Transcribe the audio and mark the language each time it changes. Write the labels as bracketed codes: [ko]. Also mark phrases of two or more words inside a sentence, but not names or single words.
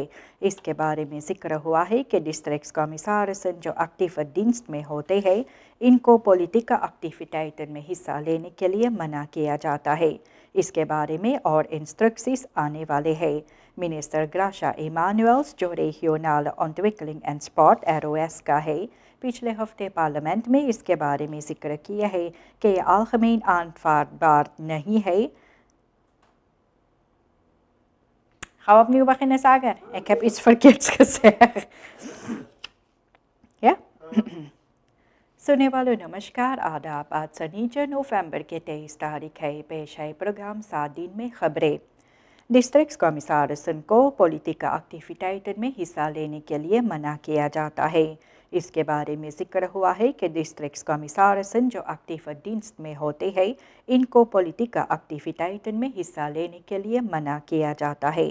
[hi] इसके बारे में जिक्र हुआ है कि [en] district commissioner [hi] जो [nl] actieve dienst [hi] में होते हैं, इनको [nl] politieke activiteiten [hi] में हिस्सा लेने के लिए मना किया जाता है। इसके बारे में और इंस्ट्रक्शंस आने वाले हैं। मिनिस्टर ग्राशा इमानुएल्स जो रीजनल ontwikkeling एंड स्पोर्ट ROS का है, पिछले हफ्ते पार्लियामेंट में इसके बारे में जिक्र किया है कि ये [nl] algemeen aanvaardbaar [hi] नहीं है। [nl] Gaan we opnieuw beginnen, Sagar? Ik heb iets verkeerds gezegd. Ja? [hi] सुनने वालों नमस्कार, आदाब। आज शनिचर नवंबर के 23 तारीख है। पेश है प्रोग्राम 7 दिन में खबरें। [en] district commissioner [hi] को [nl] politieke activiteiten [hi] में हिस्सा लेने के लिए मना किया जाता है। इसके बारे में जिक्र हुआ है कि [en] district commissioner [hi] जो [nl] actieve dienst [hi] में होते हैं, इनको [nl] politieke activiteiten [hi] में हिस्सा लेने के लिए मना किया जाता है।